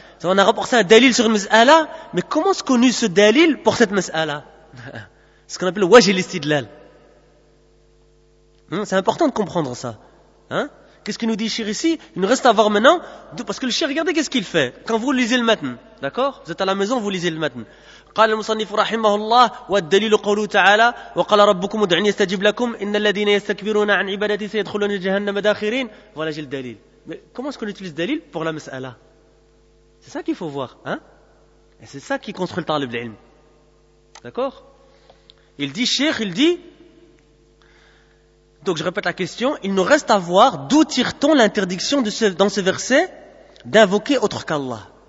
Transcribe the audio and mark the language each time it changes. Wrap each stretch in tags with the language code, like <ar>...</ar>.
<fr>On a rapporté un dalil sur une mas'ala, mais comment se connu ce dalil pour cette mas'ala? Ce qu'on appelle wajh al-istidlal. C'est important de comprendre ça. Hein? Qu'est-ce que nous dit Cheikh ici? Il nous reste à voir maintenant. Parce que le Cheikh, regardez qu'est-ce qu'il fait. Quand vous lisez le matin, d'accord? Vous êtes à la maison, vous lisez le matin.</fr> <ar>قال المصنف رحمه الله والدليل قوله تعالى وقال ربكم ادعوني استجب لكم ان الذين يستكبرون عن عبادتي سيدخلون جهنم داخرين.</ar> <fr>Voilà, j'ai le dalil. Mais comment est-ce qu'on utilise le dalil pour la mas'ala? C'est ça qu'il faut voir. Hein? Et c'est ça qui construit le talib l'ilm. D'accord? Il dit, Cheikh, il dit, donc je répète la question, il nous reste à voir d'où tire-t-on l'interdiction de ce, dans ce verset d'invoquer autre qu'Allah.</fr>